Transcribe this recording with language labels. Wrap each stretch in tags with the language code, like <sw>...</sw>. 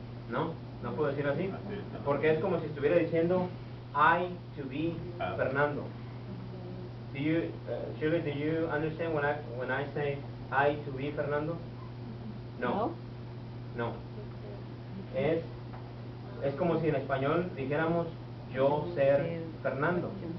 <es>No puedo decir así, porque es como si estuviera diciendo</es> <en>I to be Fernando. Shirley, do you understand when I say I to be Fernando? No.</en> <es>Es como si en español dijéramos yo ser Fernando.</es>